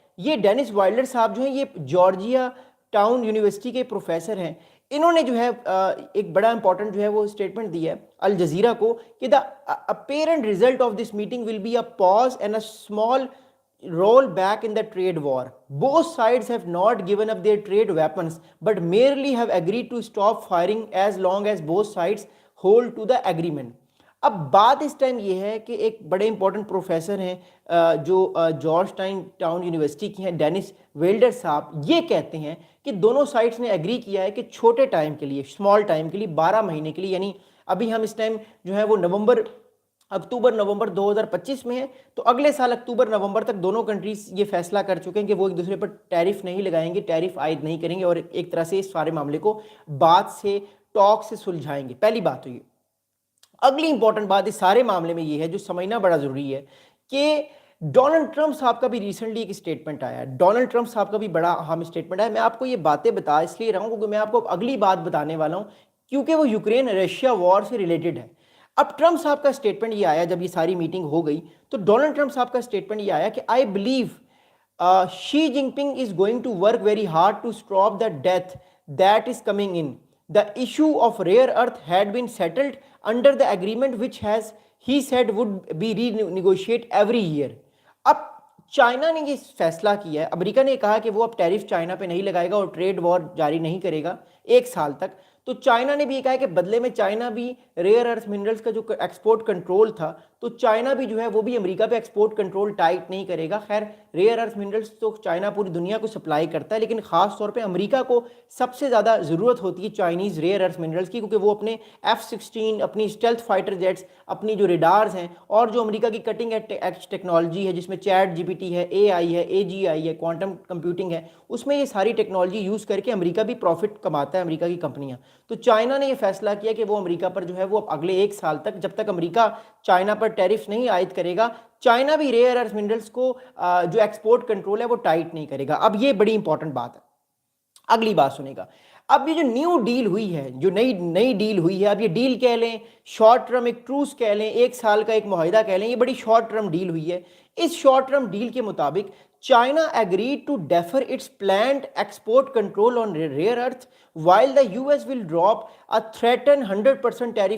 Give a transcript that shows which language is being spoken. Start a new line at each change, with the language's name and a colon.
Urdu: یہ Dennis Wilder صاحب جو ہیں یہ جارجیا ٹاؤن یونیورسٹی کے پروفیسر ہیں. انہوں نے جو ہے ایک بڑا امپورٹنٹ جو ہے وہ اسٹیٹمنٹ دی ہے الجزیرہ کو کہ
English: The apparent result of this meeting will be a pause and a small roll back in the trade war. Both sides have not given up their trade weapons but merely have agreed to stop firing as long as both sides hold to the agreement.
Urdu: اب بات اس time یہ ہے کہ ایک بڑے important professor ہیں جو George town university کی ہیں، ڈینس ویلڈر صاحب، یہ کہتے ہیں کہ دونوں سائڈس نے ایگری کیا ہے کہ چھوٹے ٹائم کے لیے، اسمال ٹائم کے لیے، 12 مہینے کے لیے، یعنی ابھی ہم اس ٹائم جو ہے وہ اکتوبر نومبر 2025 میں ہے، تو اگلے سال اکتوبر نومبر تک دونوں کنٹریز یہ فیصلہ کر چکے ہیں کہ وہ ایک دوسرے پر ٹیرف نہیں لگائیں گے، ٹیرف عائد نہیں کریں گے، اور ایک طرح سے اس سارے معاملے کو بات سے، ٹاک سے سلجھائیں گے. پہلی بات تو یہ. اگلی امپورٹنٹ بات اس سارے معاملے میں یہ ہے جو سمجھنا بڑا ضروری ہے کہ ڈونلڈ ٹرمپ صاحب کا بھی ریسنٹلی ایک اسٹیٹمنٹ آیا ہے. ڈونلڈ ٹرمپ صاحب کا بھی بڑا اہم اسٹیٹمنٹ ہے. میں آپ کو یہ باتیں بتا اس لیے رہا ہوں کیونکہ میں آپ کو اگلی بات بتانے والا ہوں، کیونکہ وہ یوکرین رشیا وار سے ریلیٹڈ ہے. اب ٹرمپ صاحب کا اسٹیٹمنٹ یہ آیا جب یہ ساری میٹنگ ہو گئی، تو ڈونلڈ ٹرمپ صاحب کا اسٹیٹمنٹ یہ آیا کہ
English: I believe Xi Jinping is going to work very hard to stop the death that is coming in. The issue of rare earth had been settled under the agreement which he said would be renegotiated every year.
Urdu: اب China نے یہ فیصلہ کیا ہے، امریکہ نے کہا کہ وہ اب ٹیرف چائنا پہ نہیں لگائے گا اور ٹریڈ وار جاری نہیں کرے گا ایک سال تک. تو چائنا نے بھی یہ کہا ہے کہ بدلے میں چائنا بھی ریئر ارتھ منرلز کا جو ایکسپورٹ کنٹرول تھا، تو چائنا بھی جو ہے وہ بھی امریکہ پہ ایکسپورٹ کنٹرول ٹائٹ نہیں کرے گا. خیر ریئر ارتھ منرلز تو چائنا پوری دنیا کو سپلائی کرتا ہے، لیکن خاص طور پہ امریکہ کو سب سے زیادہ ضرورت ہوتی ہے چائنیز ریئر ارتھ منرلز کی، کیونکہ وہ اپنے F-16، اپنی اسٹیلتھ فائٹر جیٹس، اپنی جو ریڈارز ہیں، اور جو امریکہ کی کٹنگ ایج ٹیکنالوجی ہے جس میں چیٹ GPT ہے، AI ہے، AGI ہے، کوانٹم کمپیوٹنگ ہے، اس میں یہ ساری ٹیکنالوجی یوز کر کے امریکہ بھی پروفٹ کماتا ہے، امریکہ کی کمپنیاں. تو چائنا نے یہ فیصلہ کیا کہ وہ امریکہ پر جو ہے وہ اگلے ایک سال تک، جب تک امریکہ چائنا پر ٹیرف نہیں عائد کرے گا، چائنا بھی ریئر ارتھ منرلز کو جو ایکسپورٹ کنٹرول ہے وہ ٹائٹ نہیں کرے گا. اب یہ بڑی امپورٹنٹ بات ہے. اگلی بات سنیں گا. اب یہ جو نیو ڈیل ہوئی ہے، جو نئی ڈیل ہوئی ہے، اب یہ ڈیل کہہ لیں، شارٹ ٹرم ایک ٹروس کہہ لیں، ایک سال کا ایک معاہدہ کہہ لیں، یہ بڑی شارٹ ٹرم ڈیل ہوئی ہے. اس شارٹ ٹرم ڈیل کے مطابق
English: China agreed to defer its planned export control on rare earth while the US will drop a threatened 100% tariff